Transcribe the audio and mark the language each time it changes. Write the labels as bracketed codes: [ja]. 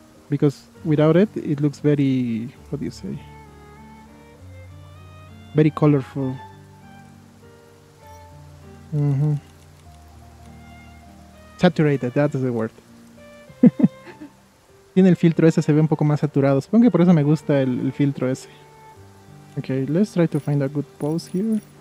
[en] Because without it, it looks very, what do you say? Very colorful. Saturated, that is the word. [es] Tiene el filtro ese, se ve un poco más saturado. Supongo que por eso me gusta el filtro ese. [en] Okay, let's try to find a good pose here.